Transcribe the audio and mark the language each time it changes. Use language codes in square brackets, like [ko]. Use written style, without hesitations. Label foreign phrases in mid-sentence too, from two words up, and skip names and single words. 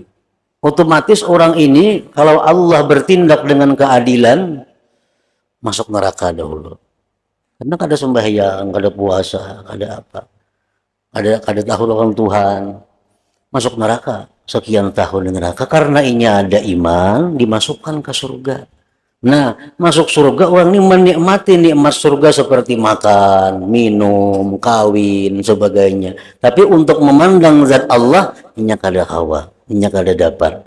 [id] Otomatis orang ini kalau Allah bertindak dengan keadilan masuk neraka dahulu. [bjn] Karena kada sembahyang, kada puasa, kada apa. Kada tahu lawan Tuhan. Masuk neraka. [id] Sekian tahun di neraka karena ini ada iman dimasukkan ke surga. Nah, masuk surga orang ini menikmati nikmat surga seperti makan, minum, kawin, sebagainya. Tapi untuk memandang zat Allah, [bjn] ini kada hawa, ini kada dapat.